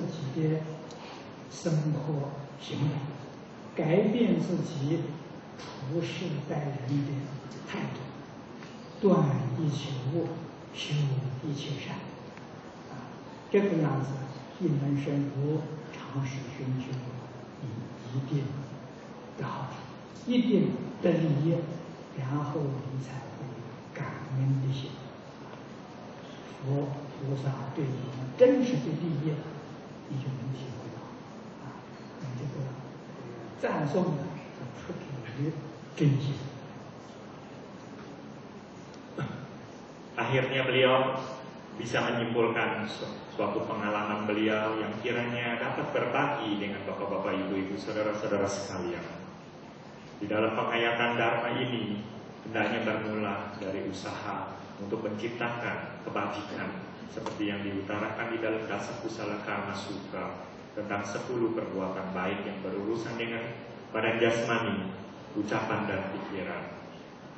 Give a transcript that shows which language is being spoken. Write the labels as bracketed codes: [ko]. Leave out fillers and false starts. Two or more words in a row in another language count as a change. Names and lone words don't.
[zh] 己的生活行为，改变自己处事待人的态度，断一切恶，修一切善，这个样子一门深入，长时熏修，你一定得好处，一定得利益，然后你才会感恩的心。佛菩萨对你们真实的利益，你就能体会到，你这个赞颂的出自于真心。 [id] Akhirnya beliau bisa menyimpulkan suatu pengalaman beliau yang kiranya dapat berbagi dengan bapak-bapak, ibu-ibu, saudara-saudara sekalian. Di dalam penghayatan Dharma ini hendaknya bermula dari usaha untuk menciptakan kebajikan seperti yang diutarakan di dalam Dasa Kusala Karma Sutra tentang 10 perbuatan baik yang berurusan dengan badan jasmani, ucapan dan pikiran.